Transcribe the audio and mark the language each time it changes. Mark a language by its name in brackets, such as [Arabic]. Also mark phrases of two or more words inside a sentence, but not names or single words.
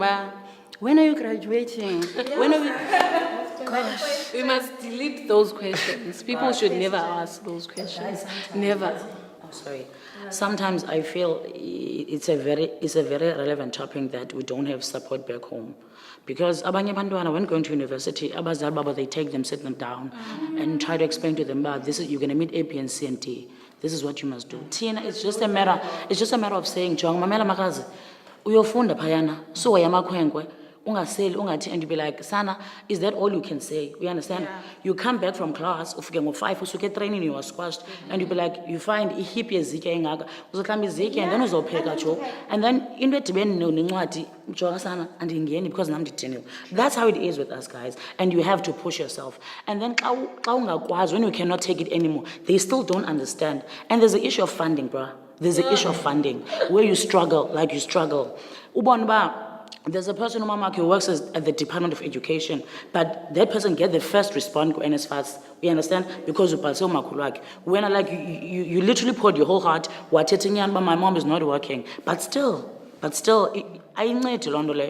[English] When are you graduating? When are we... Gosh. We must delete those questions. People should never ask those questions. Never. Oh, sorry. Sometimes I feel it's a very relevant topic that we don't have support back home. [Xhosa] Because abanye bantwana, [English] when going to university, [Xhosa] abazali baba, [English] they take them, sit them down, and try to explain to them, this is, you're going to meet A, B, and C, and D. This is what you must do. Tina, it's just a matter of saying, Jong, [Xhosa] mamela makazi, uyofunda payana, so yamakhwenkwe, ungaseli, ungathi, [English] and you be like, Sana, is that all you can say? We understand? Yeah. You come back from class, [Xhosa] ufike ngo-5, usuke training, [English] you are squashed, and you be like, you find [Xhosa] ihip yezitya engaka, uzohlamba izitya, [English] and then [Xhosa] uzopheka jo. [English] And then [Xhosa] into edibene nencwadi, jonga Sana, andingeni because nam ndidiniwe. [English] That's how it is with us guys, and you have to push yourself. And then [Xhosa] xa ungakwazi, [English] when you cannot take it anymore, they still don't understand. And there's the issue of funding, bruh. There's the issue of funding, where you struggle, like you struggle. [Xhosa] Ubona uba, [English] there's a person who works at the Department of Education, but that person get the first response to NSFAS. You understand? Because you pass when you literally poured your whole heart, but my mom is not working. But still, I need to learn.